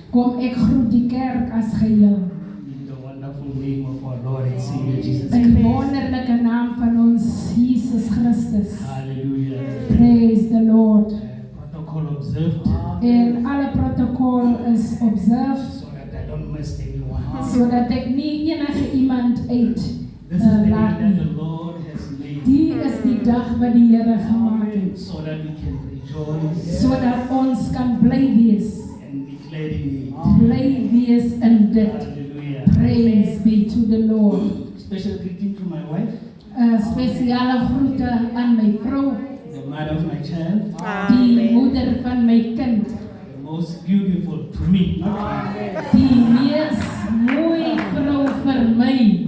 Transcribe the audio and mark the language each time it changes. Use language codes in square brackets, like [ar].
[af] Kom ek groet die kerk as geheel. [en] in the wonderful name of our Lord and Savior Jesus [af] In die [en] Christ. [af] wonderlike naam van ons Jesus Christus. [en] Hallelujah. Praise the Lord. Protocol observed [af] En alle protokol is observed [en] so that I don't miss anyone. [af] sodat ek nie enige iemand uit [en] This is the day [af] laat [en] that [af] nie. [en] the Lord has made [af] Die is die dag wat die Here gemaak het [en] so that we can rejoice [af] sodat ons kan bly wees. [en] and declare in it. [af] Bly wees in dit. [en] Hallelujah. Praise be to the Lord. Special greeting to my wife, [af] Spesiale groete aan my vrou, [en] the mother of my child, [af] die moeder van my kind, [en] the most beautiful to me. Not [af] die mees mooi vrou vir my.